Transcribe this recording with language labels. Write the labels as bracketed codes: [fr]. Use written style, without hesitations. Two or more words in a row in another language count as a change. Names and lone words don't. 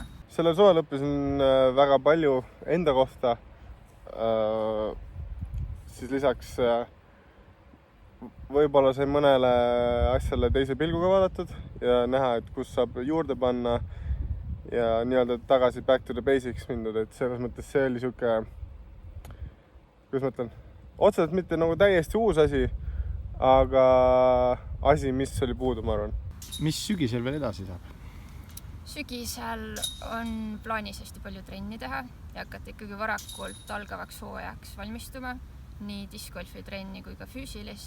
[et] Sellel suvel õppisin väga palju enda kohta. Siis lisaks võib-olla sai mõnele asjale teise pilguga vaadatud ja näha, et kus saab juurde panna ja nii-öelda tagasi [en] back to the basics [et] mindud, et selles mõttes see oli siuke, kuidas ma ütlen, otseselt mitte nagu täiesti uus asi, aga asi, mis oli puudu, ma arvan. Mis sügisel veel edasi saab? Sügisel on plaanis hästi palju trenni teha ja hakata ikkagi varakult algavaks hooajaks valmistuma, nii discgolfi trenni kui ka füüsilist.